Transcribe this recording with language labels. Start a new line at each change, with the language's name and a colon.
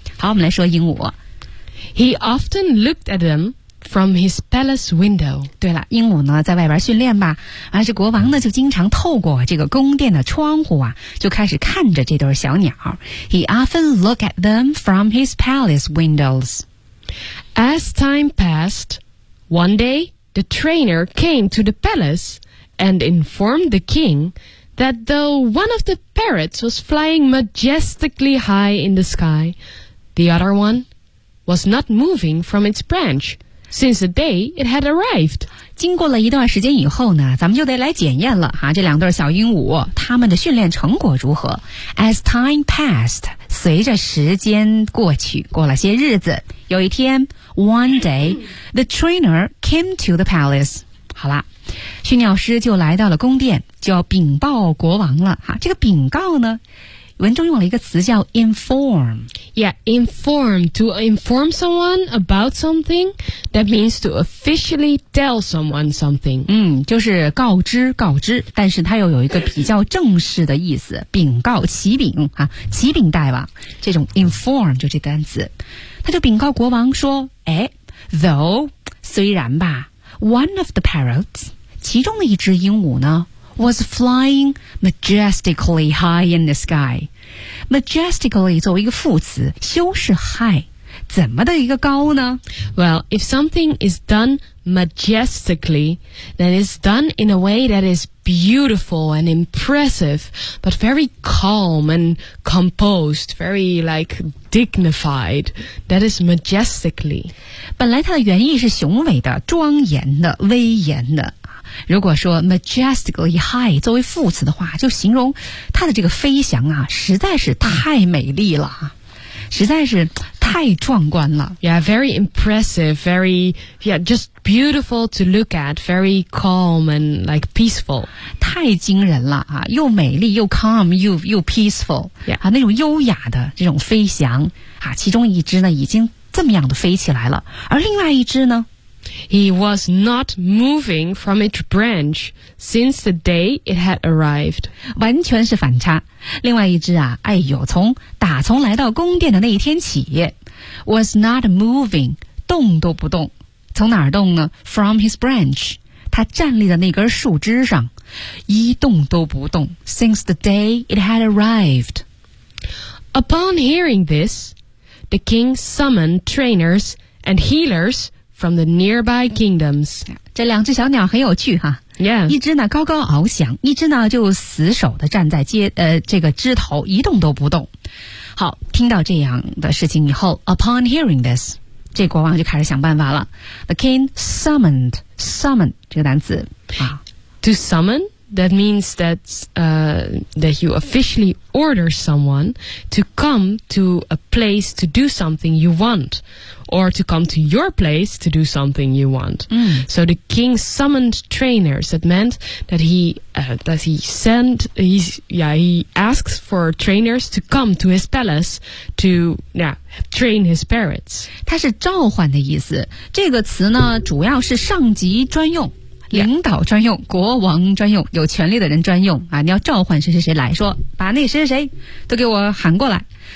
Chinese: 好，我们来说鹦鹉。
English: He often looked at them from his palace window.
Chinese: 对了，鹦鹉呢在外边训练吧，而是国王呢就经常透过这个宫殿的窗户啊就开始看着这对小鸟。
English: He often looked at them from his palace windows. As time passed, one day the trainer came to the palace and informed the king that though one of the parrots was flying majestically high in the sky, the other one was not moving from its branch. Since the day it had arrived.
Chinese: 经过了一段时间以后呢咱们就得来检验了哈、啊、这两对小鹦鹉他们的训练成果如何。
English: As time passed,
Chinese: 随着时间过去过了些日子有一天
English: one day, the trainer came to the palace.
Chinese: 好啦驯鸟师就来到了宫殿就要禀报国王了哈、啊、这个禀告呢文中用了一个词叫 inform.
English: Yeah, inform. To inform someone about something, that means to officially tell someone something.
Chinese: 就是告知告知但是它又有一个比较正式的意思禀告启禀、啊、启禀大王这种 inform 就这单词。他就禀告国王说哎
English: though,
Chinese: 虽然吧
English: one of the parrots,
Chinese: 其中的一只鹦鹉呢
English: was flying majestically high in the sky.
Chinese: Majestically 作为一个副词修饰 high, 怎么的一个高呢
English: Well, if something is done majestically, then it's done in a way that is beautiful and impressive, but very calm and composed, very like dignified. That is majestically.
Chinese: 本来它的原意是雄伟的、庄严的、威严的。如果说 majestically high 作为副词的话，就形容它的这个飞翔啊，实在是太美丽了，实在是太壮观了。
English: Yeah, very impressive, very, yeah, just beautiful to look at, very calm and like peaceful.
Chinese: 太惊人了啊，又美丽又 calm, 又 peaceful.
English: Yeah.
Chinese: 啊，那种优雅的这种飞翔啊，其中一只呢已经这么样的飞起来了，而另外一只呢
English: He was not moving from its branch since the day it had arrived.
Chinese: 完全是反差。另外一只啊，哎呦，从来到宫殿的那一天起 ，
English: was not moving，
Chinese: 动都不动。从哪儿动呢 ？
English: From his branch，
Chinese: 他站立的那根树枝上，一动都不动。
English: Since the day it had arrived. Upon hearing this, the king summoned trainers and healers. From the nearby kingdoms.
Chinese: 这两只小鸟很有趣哈。
English: Yeah.
Chinese: 一只呢高高翱翔，一只呢就死守地站在这个枝头一动都不动。好，听到这样的事情以后 ,
English: upon hearing this,
Chinese: 这国王就开始想办法了。
English: The king summoned,
Chinese: 这个单词。
English: To summon, that means that, that you officially order someone to come to a place to do something you want. Or to come to your place to do something you want. Mm. So the king summoned trainers. That meant that he asks for trainers to come to his palace to train his parrots.
Chinese: 它是召唤的意思。这个词呢，主要是上级专用、领导专用、国王专用、有权力的人专用啊！你要召唤谁谁谁来说，把那谁谁谁都给我喊过来。